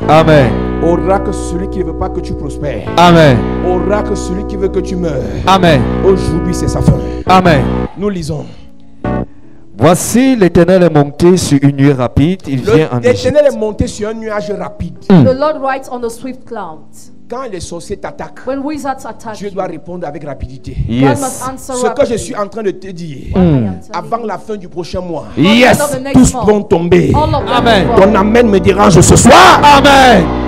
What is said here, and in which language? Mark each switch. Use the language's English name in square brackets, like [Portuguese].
[French] Amen. Oracle sur celui qui ne veut pas que tu prospères. Amen. Oracle sur celui qui veut que tu meurs. Amen. Aujourd'hui c'est sa fin. Amen. Nous lisons. Voici l'Éternel est monté sur une nuée rapide. Il vient en Égypte. L'Éternel est monté sur un nuage rapide. [English] The Lord rides on the swift clouds. [French] Quand les sorciers t'attaquent, [English] When wizards attack [French] Dieu [English] you, [French] doit répondre avec rapidité. [English] God must Yes. answer [French] Ce que je [English] rapidly. [French] suis en train de te dire, [English] What I am telling [French] avant [English] you. [French] la fin du prochain mois, [English] Yes. Of the next [French] tous [English] month, [French] vont tomber. [English] all of them Amen. will fall. [French] Ton amen me dérange ce soir. Amen.